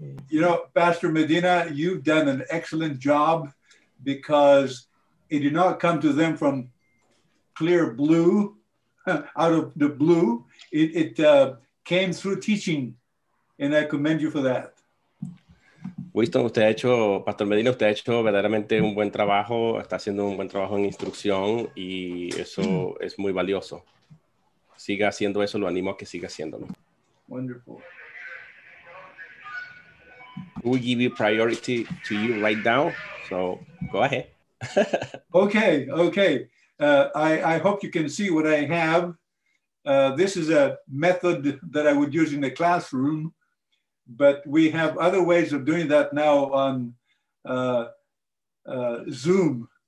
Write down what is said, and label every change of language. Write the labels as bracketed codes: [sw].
[en] You know, Pastor Medina, you've done an excellent job, because it did not come to them from clear blue, out of the blue. It came through teaching, and I commend you for that. [es] Winston, Pastor Medina, usted ha hecho verdaderamente un buen trabajo, está haciendo un buen trabajo en instrucción, y eso es muy valioso. Siga haciendo eso, lo animo a que siga haciéndolo. [en] Wonderful. We give you priority to you right now, so go ahead. Okay. I hope you can see what I have. This is a method that I would use in the classroom, but we have other ways of doing that now on Zoom.